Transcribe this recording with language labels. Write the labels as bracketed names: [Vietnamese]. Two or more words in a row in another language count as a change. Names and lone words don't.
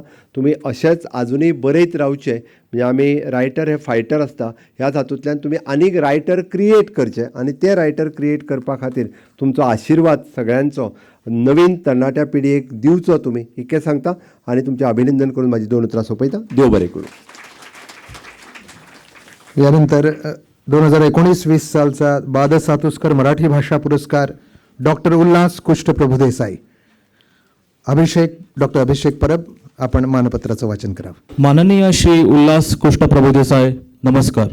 [Konkani] तुम्ही अशेंच आजुनूय बरयत रावचे. म्हणजे आमी रायटर हे फायटर आसता, ह्याच हातूंतल्यान तुमी आनीक [English] writer create [Konkani] करचे आनी ते [English] writer create [Konkani] करपा खातीर तुमचो आशिर्वाद सगळ्यांचो नवीन तरणाट्या पिळगेक दिवचो तुमी इतकें सांगता आनी तुमचें अभिनंदन करून म्हाजी 2 उतरां सोंपयता. देव बरें करूं. [Marathi] यानंतर 2019-20 सालचा बाद सातुस्कर मराठी भाषा पुरस्कार डॉक्टर उल्हास कुष्ट प्रभुदेसाई. डॉक्टर अभिषेक परब, आपण मानपत्राचं वाचन करावं. माननीय श्री उल्हास कुष्ट प्रभुदेसाई, नमस्कार.